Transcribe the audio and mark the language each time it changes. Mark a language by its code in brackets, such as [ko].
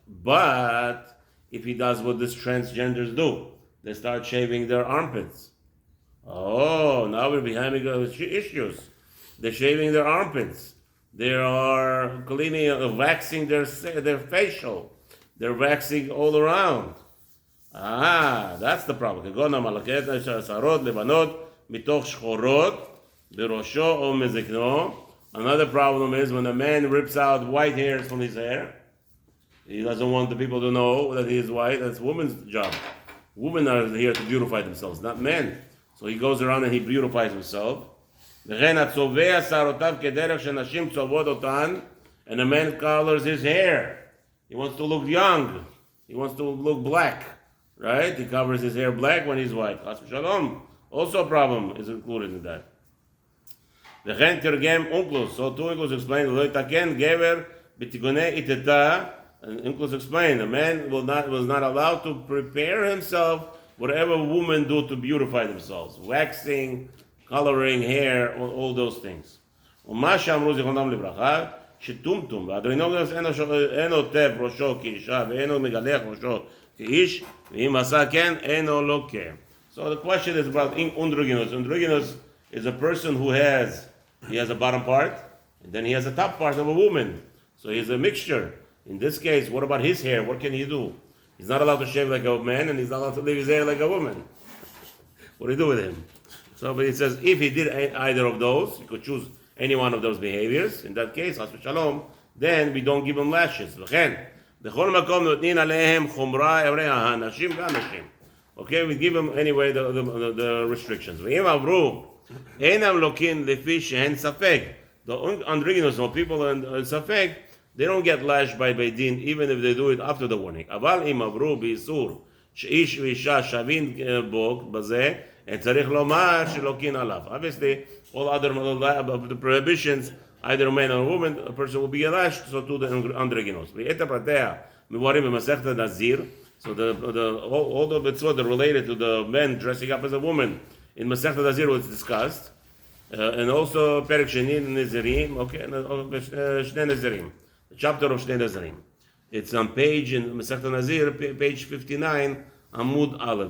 [en] But if he does what these transgenders do, they start shaving their armpits. Oh, now we're behind issues. They're shaving their armpits. They are cleaning, waxing their facial. They're waxing all around. That's the problem. [he] כגון המלכת השערות לבנות מתוך שחורות בראשו או מזקנו. [en] Another problem is when a man rips out white hairs from his hair. He doesn't want the people to know that he is white. That's women's job. Women are here to beautify themselves, not men. So he goes around and he beautifies himself. [he] וכן הצובע שערותיו כדרך שנשים צובעות אותן, [en] and a man colors his hair. He wants to look young. He wants to look black. Right? He covers his hair black when he's white. Chas v'shalom. Also a problem is included in that. [he] וכן תרגם אונקלוס. [en] So two Unkelus explain, [he] לא יתקן גבר בתיקוני איתתה. [en] And Unkelus explain, a man was not allowed to prepare himself whatever women do to beautify themselves. Waxing, coloring hair, all those things. [he] ומה שאמרו זיכרונם לברכה, שטומטום, והאדרינוגוס אין עוטף ראשו כאישה, ואינו מגלח ראשו כאיש, ואם עשה כן, אינו לוקה. [en] So the question is about androgynous. Androgynous is a person who has a bottom part, and then he has a top part of a woman. So he's a mixture. In this case, what about his hair? What can he do? He's not allowed to shave like a man, and he's not allowed to leave his hair like a woman. What do you do with him? So, but it says if he did either of those, he could choose any one of those behaviors. In that case, Chas v'shalom, then we don't give him lashes. [he] לכן, בכל מקום נותנים עליהם חומרה אברי הנשים והנשים. [en] Okay, we give him anyway the restrictions. [he] ואם עברו, אינם לוקים לפי שהן ספק. [en] The androgynous or people in ספק, they don't get lashed by Beit Din even if they do it after the warning. [he] אבל אם עברו באיסור שאיש ואישה שווים בו בזה, צריך לומר שלוקין עליו. [en] Obviously, all other the prohibitions, either man or woman, a person will be lashed, so to the androgynous. [he] ואת הפרטיה מבוארים במסכת נזיר. [en] So all the mitzvot that are related to the men dressing up as a woman in Masechet Nazir was discussed, and also Perek Sheni Nezirim, okay, Shnei Nezirim, the chapter of Shnei Nezirim. It's on page in Masechet Nazir, page 59, Amud Aleph.